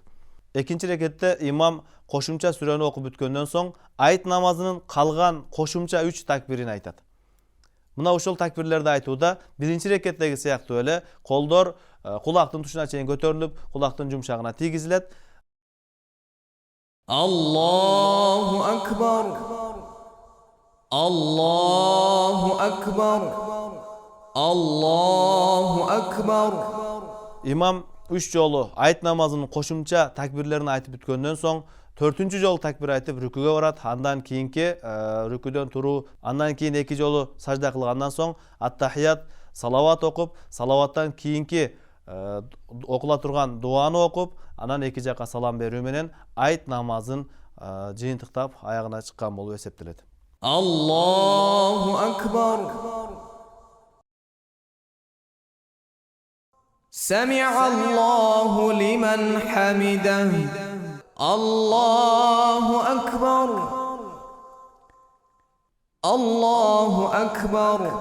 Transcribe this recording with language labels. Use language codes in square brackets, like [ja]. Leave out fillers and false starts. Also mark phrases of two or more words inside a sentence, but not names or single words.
[ky] Экинчи рекетте имам кошумча сүрөнү окуп бүткөндөн соң айт намазынын калган кошумча 3 такбирин айтат. Мына ушул такбирлерди айтууда биринчи рекеттеги сыяктуу эле колдор кулактын тушуна чейин көтөрүлүп, кулактын жумшагына тийгизилет. [ar] الله أكبر. الله أكبر. الله أكبر. [ky] Имам 3 жолу айт намазынын кошумча такбирлерин айтып бүткөндөн соң 4-чү жолу такбир айтып рүкүгө барат. Андан кийинки рүкүдөн туруу, андан кийин 2 жолу сажда кылгандан соң ат-тахият, салават окуп, салаваттан кийинки окула турган дуаны окуп, анан эки жака салам берүү менен айт намазын жыйынтыктап аягына чыккан болуп эсептелет. [ar] الله أكبر. سمع الله لمن حمده. الله أكبر. الله أكبر.